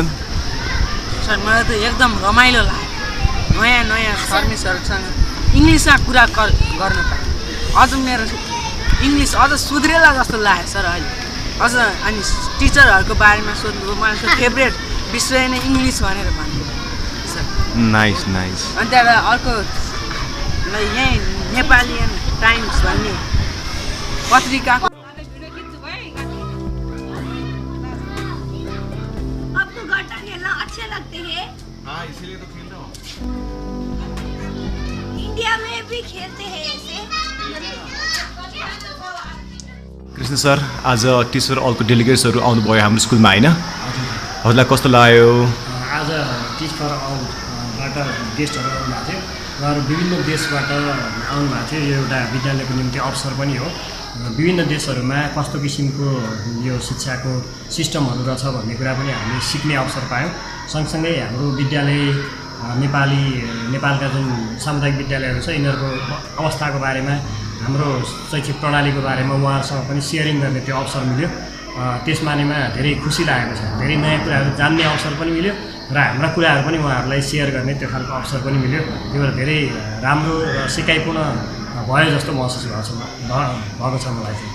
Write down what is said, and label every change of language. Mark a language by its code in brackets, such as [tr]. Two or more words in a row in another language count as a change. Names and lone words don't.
[ne] सर मलाई त एकदम रमाइलो लाग्यो नयाँ नयाँ सर्भिसहरुसँग इङ्ग्लिसमा कुरा गर्न पाएँ अझ मेरो इङ्ग्लिस अझ सुध्रेला जस्तो लाग्यो सर अहिले अझ अनि टिचरहरुको बारेमा सोध्नु मलाई फेभरेट विषय नै इङ्ग्लिस भनेर भन्नु सर [en] नाइस [ne] अनि त्यहाँबाट अर्को यही नेपालियन टाइम्स भन्ने पत्रिकाको [hi] आपको गट्टा खेलना अच्छे लगते हैं हाँ इसीलिए तो खेल रहा हूँ इंडिया में भी खेलते हैं ऐसे [ne] कृष्ण सर आज टिचर अलको डेलिगेट्सहरु आउनु भयो हाम्रो स्कुलमा हैन हजुरलाई कस्तो लाग्यो आज टिच फर अलबाट गेस्टहरु आउनु भएको थियो उहाँहरु विभिन्न देशबाट आउनु भएको थियो यो एउटा विद्यालयको निम्ति अवसर पनि हो विभिन्न देशहरुमा कस्तो किसिमको यो शिक्षाको सिस्टमहरु रहेछ भन्ने कुरा पनि हामीले सिक्ने अवसर पायौं सँगसँगै हाम्रो विद्यालय नेपालका जुन सामुदायिक विद्यालयहरु छ यिनीहरुको अवस्थाको बारेमा हाम्रो शैक्षिक प्रणालीको बारेमा उहाँहरुसँग पनि शेयरिङ गर्ने त्यो अवसर मिल्यो त्यसमा धेरै खुसी लागेको छ धेरै नयाँ कुराहरु जान्ने अवसर पनि मिल्यो र हाम्रा कुराहरु पनि उहाँहरुलाई शेयर गर्ने त्यो खालको अवसर पनि मिल्यो त्यो भएर धेरै राम्रो र सिकाइपूर्ण भयो जस्तो महसुस भएको छ मलाई चाहिँ